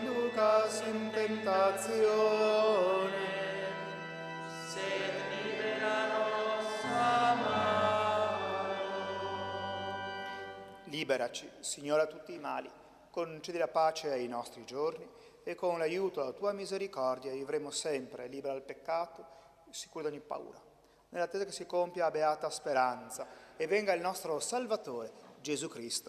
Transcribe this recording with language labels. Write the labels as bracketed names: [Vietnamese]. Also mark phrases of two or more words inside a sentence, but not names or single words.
[Latin] inducas in tentazione, sed libera nos a malo. [Italian] Liberaci, Signore, da tutti i mali, concedi la pace ai nostri giorni e con l'aiuto della tua misericordia vivremo sempre liberi dal peccato, sicuri da ogni paura, nell'attesa che si compia la beata speranza e venga il nostro Salvatore, Gesù Cristo.